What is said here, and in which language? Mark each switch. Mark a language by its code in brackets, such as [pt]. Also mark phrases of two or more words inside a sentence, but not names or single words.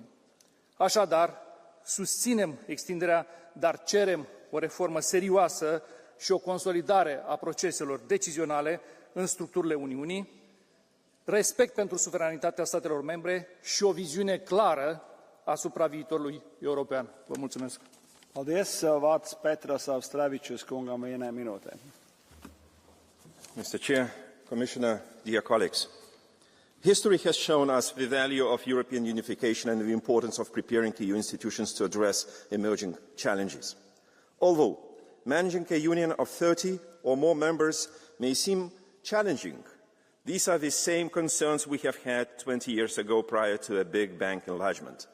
[ro] Așadar, susținem extinderea, dar cerem o reformă serioasă și o consolidare a proceselor decizionale în structurile Uniunii, respect pentru suveranitatea statelor membre și o viziune clară asupra viitorului european. Vă mulțumesc! [lv] Paldies, vārds Petras Austravičius kungam, vienai minūtei. [en] Mr. Chair, Commissioner, dear colleagues, history has shown us the value of European unification and the importance of preparing EU institutions to address emerging challenges. Although managing a union of 30 or more members may seem challenging, these are the same concerns we have had 20 years ago prior to a big bang enlargement.